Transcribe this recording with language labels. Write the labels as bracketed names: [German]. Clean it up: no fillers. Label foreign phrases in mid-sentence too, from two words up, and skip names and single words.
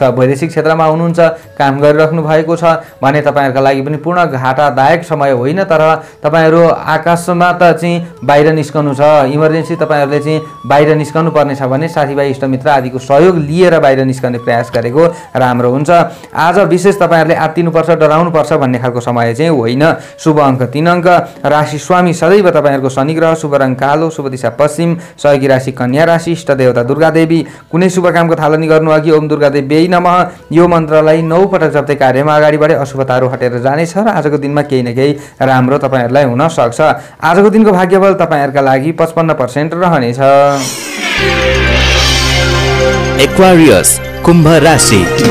[Nepali] वैदेशिक क्षेत्रमा हुनुहुन्छ, काम गरिराख्नु भएको छ भने तपाईहरुका लागि पनि पूर्ण घाटादायक समय होइन, तर तपाईहरु आकाशमा त चाहिँ बाहिर निस्कनु छ, इमर्जेन्सी तपाईहरुले चाहिँ बाहिर निस्कनु पर्ने छ भने साथीभाइ इष्टमित्र आदिको सहयोग लिएर बाहिर निस्कने प्रयास गरेको राम्रो हुन्छ। आज विशेष तपाईहरुले आत्तिनुपर्छ, डराउनुपर्छ भन्ने खालको समय चाहिँ होइन। शुभ अङ्क 3 अङ्क। राशि स्वामी सदैव तपाईहरुको शनि ग्रह। शुभ रङ कालो। शुभ दिशा पश्चिम। सहयोगी राशि कन्या राशि। इष्ट देवता दुर्गा देवी। कुनै शुभ कामको थालनी गर्नु अघि [Sanskrit] ओम दुर्गा देवी नमः [Nepali] यो मन्त्रलाई 9 पटक जप्दै कार्यमा अगाडि बढे अशुभताहरू हटेर जानेछ र आजको दिनमा केही न केही राम्रो तपाईहरुलाई हुन सक्छ। आजको दिनको भाग्यबल तपाईहरुका लागि 55% रहनेछ। एक्वारियस कुम्भ राशि।